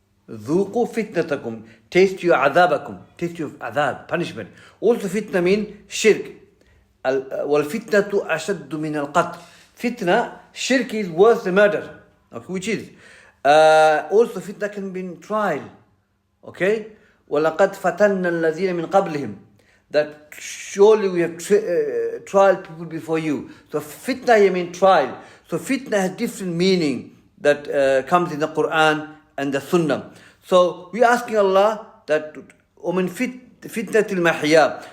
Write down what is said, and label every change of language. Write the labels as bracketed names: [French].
[Arabic] ذوقوا فتنتكم. [English] Taste your adabakum. Taste your adab, punishment. Also fitna mean shirk. [Arabic] والفتنة أشد من القتل. [English] Fitna, shirk is worse than murder. Okay, which is also fitna can be trial. Okay, [Arabic] وَلَقَدْ فَتَنَّا الَّذِينَ مِنْ قَبْلِهِمْ. [English] That surely we have trial people before you. So fitna here means trial. So fitna has different meaning that comes in the Quran and the Sunnah. So we are asking Allah that [Arabic] وَمِنْ فِتْنَةِ الْمَحْيَا.